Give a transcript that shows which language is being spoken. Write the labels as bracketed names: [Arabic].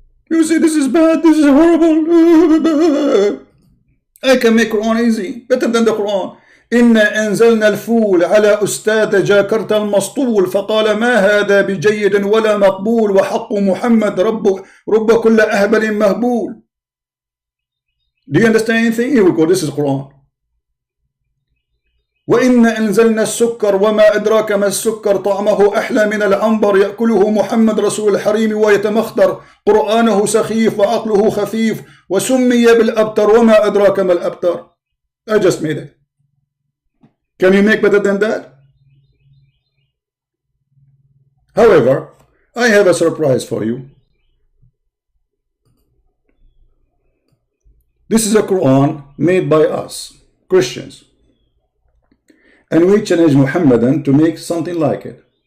[English] You say this is bad, this is horrible. I can make Quran easy, better than the Quran. [Arabic] إنا أنزلنا الفول على أستاذ جاكرت المسطول فقال ما هذا بجيد ولا مقبول وحق محمد رب كل أهبل مهبول. [English] Do you understand anything? Here we go. This is Quran. [Arabic] وإنا أنزلنا السكر وما أدراك ما السكر طعمه أحلى من العنبر يأكله محمد رسول الحريم ويتمخضر قرآنه سخيف وعقله خفيف وسمي بالأبتر وما أدراك ما الأبتر. [English] I just made it. Can you make better than that? However, I have a surprise for you. This is a Quran made by us, Christians. And we challenge Muhammadan to make something like it.